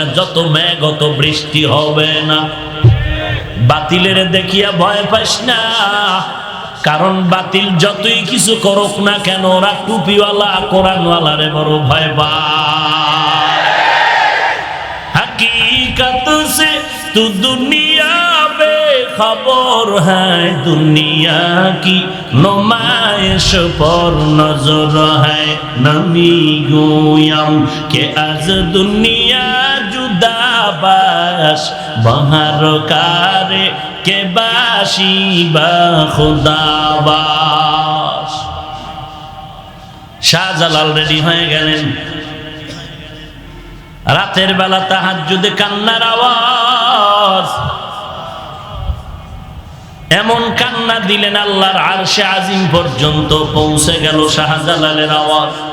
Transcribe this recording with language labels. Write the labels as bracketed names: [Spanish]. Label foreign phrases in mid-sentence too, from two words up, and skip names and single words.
[Bangla] যত মেঘ, অত বৃষ্টি হবে না। বাতিলের দেখিয়া ভয় পাইস না, কারণ বাতিল যতই কিছু করুক না কেন, ওরা টুপিওয়ালা কোরআনওয়ালারে বড় ভয় পায়। [Hindi] तू दुनिया बेखबर है, दुनिया की नुमाइश पर नजर है। [Persian] نمی گویم که از دنیا جدا باش، بهار کاری که باشی با خدا باش. [Bangla] শাহজালাল রেডি হয়ে গেলেন। রাতের বেলা তাহাজ্জুদে কান্নার আওয়াজ, এমন কান্না দিলেন আল্লাহর আরশে আজিম পর্যন্ত পৌঁছে গেল শাহজালালের আওয়াজ।